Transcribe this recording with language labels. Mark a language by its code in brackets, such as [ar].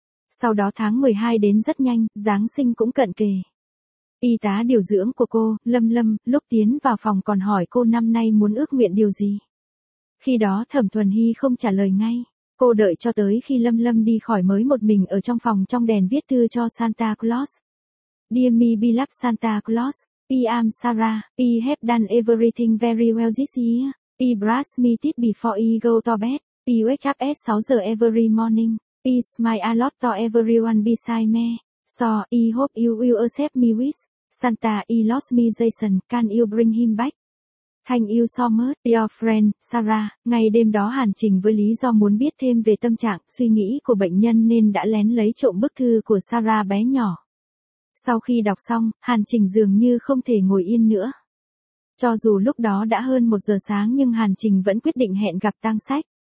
[vi] Sau đó tháng 12 đến rất nhanh, Giáng sinh cũng cận kề. Y tá điều dưỡng của cô, Lâm Lâm, lúc tiến vào phòng còn hỏi cô năm nay muốn ước nguyện điều gì. Khi đó Thẩm Thuần Hy không trả lời ngay, cô đợi cho tới khi Lâm Lâm đi khỏi mới một mình ở trong phòng trong đèn viết thư cho Santa Claus. [en] Dear me beloved Santa Claus, I am Sarah, I have done everything very well this year, I brush my teeth before I go to bed, I wake up at 6 [vi] giờ [en] every morning, I smile a lot to everyone beside me, so I hope you will accept me with Santa. I lost me Jason, can you bring him back? Thank you so much, your friend, Sarah. [vi] Ngày đêm đó Hàn Trình với lý do muốn biết thêm về tâm trạng, suy nghĩ của bệnh nhân nên đã lén lấy trộm bức thư của Sarah bé nhỏ. Sau khi đọc xong, Hàn Trình dường như không thể ngồi yên nữa. Cho dù lúc đó đã hơn 1 giờ sáng nhưng Hàn Trình vẫn quyết định hẹn gặp Tang Sách.